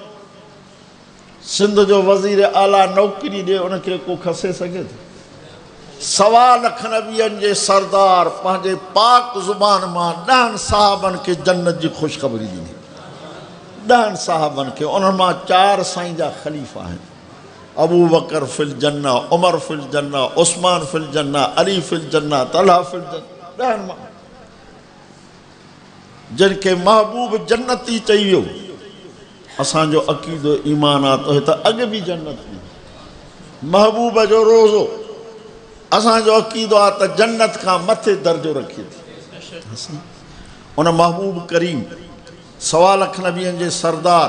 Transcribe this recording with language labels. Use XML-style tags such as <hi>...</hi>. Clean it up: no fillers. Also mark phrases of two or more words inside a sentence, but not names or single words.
<sd>सिंध जो वज़ीर आला नौकरी ॾिए उनखे को खसे सघे थो 1.25 लख नबियनि जे सरदार पंहिंजे पाक ज़ुबान मां 10 साहबनि खे जन्नत जी ख़ुशख़बरी ॾिनी 10 साहबनि खे उन्हनि मां 4 साईं जा ख़लीफ़ा आहिनि</sd> <ar>أبو بكر في الجنة عمر في الجنة عثمان في الجنة علي في الجنة طلحة في الجنة</ar> <sd>10 मां जिनखे महबूब जन्नती चई वियो असांजो अक़ीदो ईमान आहे त अॻु बि जन्नत में महबूब जो रोज़ो असांजो अक़ीदो आहे त जन्नत खां मथे दर्जो रखे थी उन महबूब करीम 1.25 लख नबियनि जे सरदार</sd>